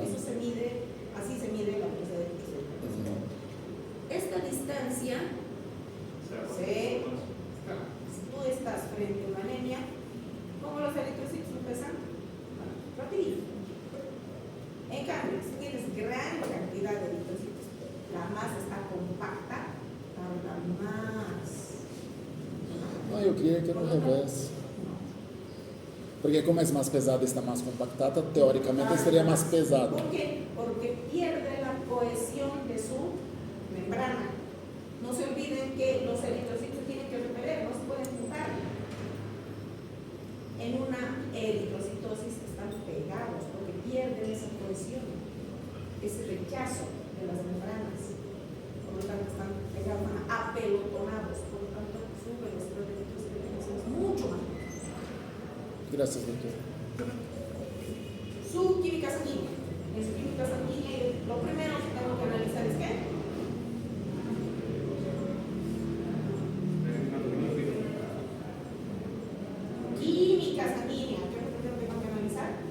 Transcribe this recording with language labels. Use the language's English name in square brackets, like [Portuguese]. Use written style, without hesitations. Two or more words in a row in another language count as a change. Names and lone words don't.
[Spanish] Eso se mide, así se mide la presencia de eritrocitos. Esta distancia, si tú estás frente a una anemia, ¿cómo los eritrocitos pesan? Rapidito. En cambio, si tienes gran cantidad de eritrocitos, la masa está compacta, tarda más. No, [Portuguese] eu queria que era o revés. Porque como é mais pesada está mais compactada, teoricamente seria mais pesada. [Spanish] ¿Por qué? Porque pierde la cohesión de su membrana. No se olviden que los eritrocitos tienen que repeler, no se pueden juntar. En una eritrocitosis están pegados porque pierden esa cohesión, ese rechazo de las membranas. Por lo tanto, están pegados, apelotonados. Por lo tanto, su velocidad de eritrocitosis es mucho más. [Portuguese] Graças, doutor. [Spanish] Su química sanguínea. En su química sanguínea, lo primero que tengo que analizar es qué. Química sanguínea. ¿Qué es lo primero que tengo que analizar?